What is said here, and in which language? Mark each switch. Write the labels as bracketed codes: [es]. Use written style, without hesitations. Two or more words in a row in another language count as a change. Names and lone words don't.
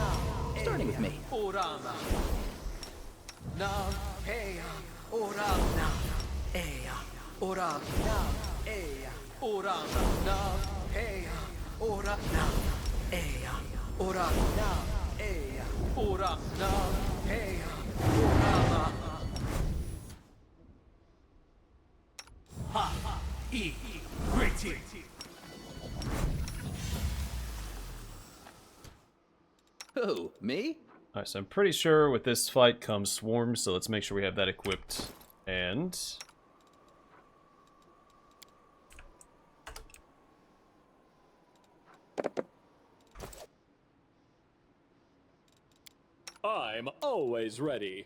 [en] Starting with me. Orama. Nam Heya. Orama. Eya. Orama. Nam Eya. Orama. Nam Heya. Ora. Nam Eya. Orama. Nam Eya. Ora. Nam Heya. Orama. Ha. E. Gritty. Who? Me? Alright, so I'm pretty sure with this fight comes swarms, so let's make sure we have that equipped. And I'm always ready.